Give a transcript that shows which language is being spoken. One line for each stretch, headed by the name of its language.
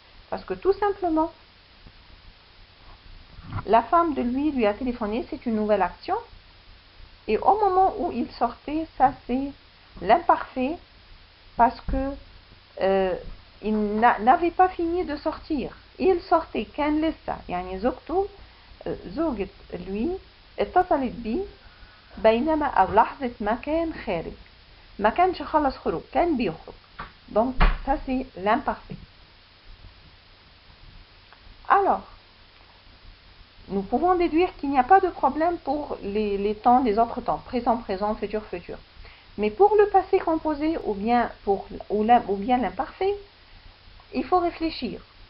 French: Parce que tout simplement, la femme de lui a téléphoné, c'est une nouvelle action. Et au moment où il sortait, ça c'est l'imparfait parce que il n'avait pas fini de sortir. Il sortait
Arabic: كان لسه يعني زوجته زوجة lui اتصلت بيه بينما أو لحظة ما كان خارج ما كانش خلص خروج كان بيخرج.
French: Donc ça c'est l'imparfait. Alors nous pouvons déduire qu'il n'y a pas de problème pour les temps, les autres temps, présent, présent, futur, futur. Mais pour le passé composé ou bien l'imparfait, il faut réfléchir.